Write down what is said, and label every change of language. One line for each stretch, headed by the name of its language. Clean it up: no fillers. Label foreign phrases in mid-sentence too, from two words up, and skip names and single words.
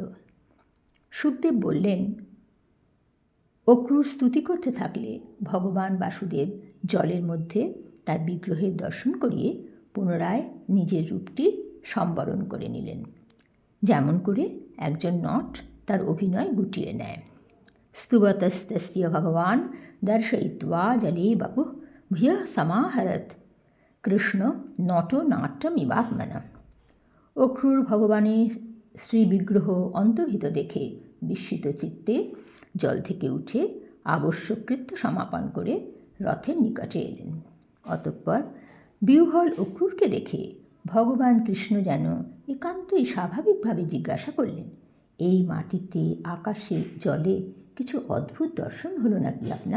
Bangla: শুকদেব বললেন, অক্রূর স্তুতি করতে থাকলে ভগবান বাসুদেব জলের মধ্যে তার বিগ্রহের দর্শন করিয়ে পুনরায় নিজের রূপটি সম্বরণ করে নিলেন, যেমন করে একজন নট তার অভিনয় গুটিয়ে নেয়।
Sanskrit: स्तुवतस्तस्य भगवान् दर्शयित्वा जले बपुः भूयः समाहरत् कृष्ण नट नाट्यमिवात्मना।
Bangla: অক্রূর ভগবানের শ্রী বিগ্রহ অন্তর্হিত দেখে বিস্মিত চিত্তে জল থেকে উঠে আবশ্যক কৃত্য সমাপন করে রথের নিকটে এলেন। অতঃপর বিহ্বল অক্রূরকে দেখে ভগবান কৃষ্ণ যেন একান্তই স্বাভাবিকভাবে জিজ্ঞাসা করলেন, এই মাটিতে, আকাশে, জলে কিছু অদ্ভুত দর্শন হলো নাকি আপনার?